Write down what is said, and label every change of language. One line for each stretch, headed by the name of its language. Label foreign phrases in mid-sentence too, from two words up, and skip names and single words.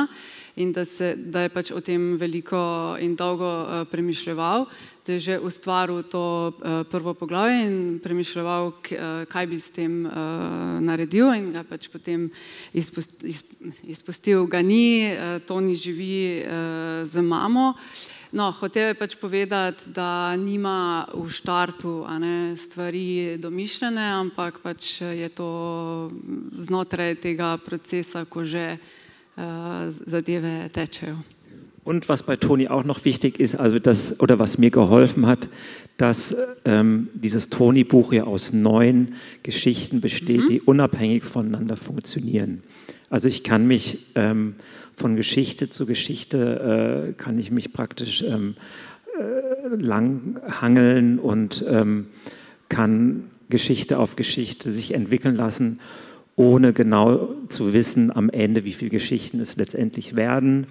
Slovenian: In da je pač o tem veliko in dolgo premišljeval, da je že ustvaril to prvo poglavje in premišljeval, kaj bi s tem naredil in ga pač potem izpustil, ga ni, Toni živi z mamo. No, hotel je pač povedati, da nima v štartu stvari domišljene, ampak pač je to znotraj tega procesa, ko že Zadeve tečejo.
German: Und was bei Toni auch noch wichtig ist, also was mir geholfen hat, dass dieses Toni-Buch ja aus 9 Geschichten besteht, die unabhängig voneinander funktionieren. Also ich kann mich von Geschichte zu Geschichte kann ich mich praktisch langhangeln und kann Geschichte auf Geschichte sich entwickeln lassen, ohne genau zu wissen am Ende, wie viele Geschichten es letztendlich werden.